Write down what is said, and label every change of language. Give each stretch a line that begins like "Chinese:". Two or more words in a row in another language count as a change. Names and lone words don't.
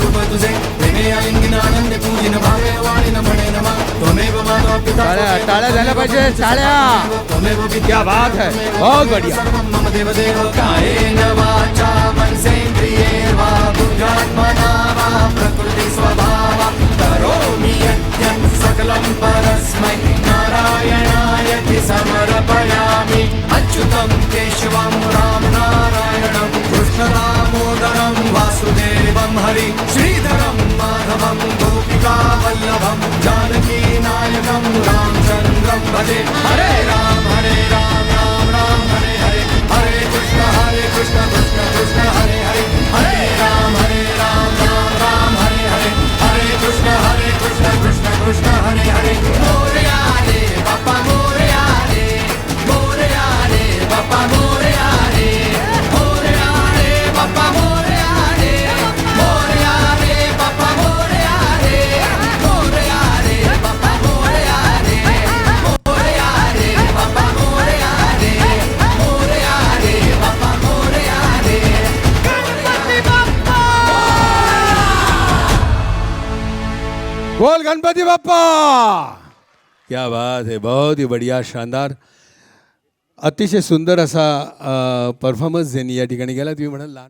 Marathi: तुझे प्रेमे आलिंगन आनंद पूजिन भावे वाणीन म्हणे नमा
Sanskrit: त्वमेव माता पिता
Marathi: टाळ्या झाल्या पाहिजे टाळ्या
Sanskrit: त्वमेव
Hindi: क्या बात है बहुत बढ़िया
Sanskrit: सर्वं मम देवदेव कायेन वाचा मनसेन्द्रिये वा बुद्ध्यात्मना वा प्रकृति स्वभावा करोमि यद्यत् सकलं परस्मै नारायणायति समर्पयामि अच्युतं केशवं राम नारायणं कृष्णदामोदरं वासुदेवं हरि श्रीधरं माधवं गोपिकावल्लभं जानकीनायकं रामचन्द्रं भजे हरे राम राम राम हरे हरे हरे कृष्ण कृष्ण कृष्ण हरे हरे हरे राम राम हरे हरे हरे कृष्ण कृष्ण कृष्ण हरे हरे
Marathi: मोरया रे बाप्पा मोरया रे बाप्पा मोरया रे बाप्पा मोरया रे बाप्पा मोरया रे बाप्पा मोरया रे मोरया रे बाप्पा मोरया रे मोरया रे बाप्पा मोरया रे गणपती बाप्पा बोल गणपति बाप्पा
Hindi: क्या बात है बहुत ही बढ़िया शानदार
Marathi: अतिशय सुंदर असा परफॉर्मन्स ज्यांनी या ठिकाणी केला तुम्ही म्हणाल लहान